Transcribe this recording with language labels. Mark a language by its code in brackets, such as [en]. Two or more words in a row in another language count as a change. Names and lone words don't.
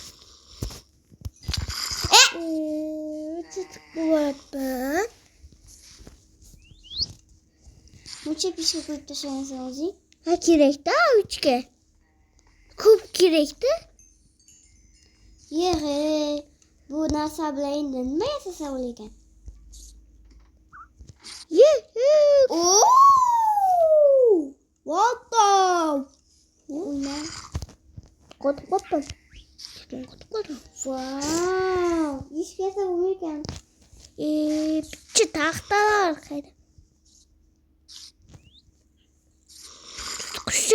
[uz] Chiqib bo'lyapman. Necha pishga qo'yib tashlagansan o'zing? Ha kerak-da 3 ga. Ko'p kerakdi? Yehe. Bu narsa bilan endi nima yasasa bo'lar? Oh! [en] What the? [uz] O'yna. Qotib qoldim. Qotib qoldim. Wow. Ish kelsa bo'lmaykan. Bitta taxtalar qayda? Qushcha